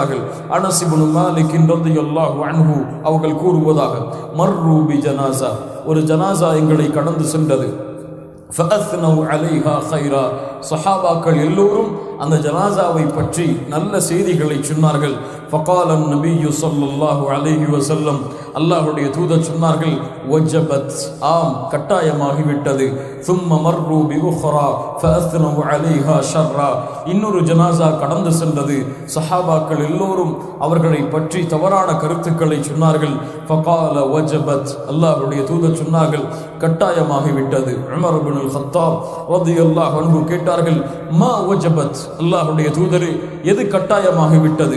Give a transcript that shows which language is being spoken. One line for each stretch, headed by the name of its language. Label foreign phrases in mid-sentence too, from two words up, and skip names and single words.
Tamil: அனஸ் இப்னு மாலிக்
Arabic: رضي الله عنه
Tamil: அவர்கள் கூறுவதாக,
Arabic: مر بجنازة,
Tamil: ஒரு ஜனாஸா எங்களை கடந்து சென்றது.
Arabic: فأثنوا عليها خيرا,
Tamil: சஹாபாக்கள் எல்லோரும் அந்த ஜனாஸாவை பற்றி நல்ல செய்திகளை சொன்னார்கள்.
Arabic: فقال النبي صلى الله عليه وسلم,
Tamil: அல்லாஹ்வுடைய தூதர் சொன்னார்கள், வஜபத், ஆம் கட்டாயமாகிவிட்டது.
Arabic: ثم مروا بأخرى فأثنوا عليها شرا,
Tamil: இன்னொரு ஜனாஸா கடந்து சென்றது. சஹாபாக்கள் எல்லோரும் அவர்களை பற்றி தவறான கருத்துக்களை சொன்னார்கள்.
Arabic: فقال وجبت,
Tamil: அல்லாஹ்வுடைய தூதர் சொன்னார்கள், கட்டாயமாகிவிட்டது. உமர் இப்னுல் கத்தாப்
Arabic: رضي الله عنه
Tamil: கேட்டார்கள்,
Arabic: ما وجبت,
Tamil: அல்லாஹ்வுடைய தூதரே எது கட்டாயமாகிவிட்டது?